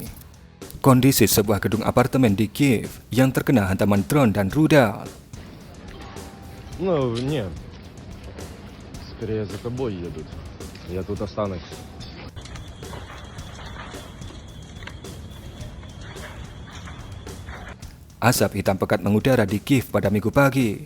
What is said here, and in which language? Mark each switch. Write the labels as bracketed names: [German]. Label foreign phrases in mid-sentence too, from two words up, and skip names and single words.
[Indonesian] Kondisi sebuah gedung apartemen di Kiev yang terkena hantaman drone dan rudal. [Russian] Ну, нет. Скорее за тобой едут. Я тут останусь. [Indonesian] Asap hitam pekat mengudara di Kiev pada Minggu pagi.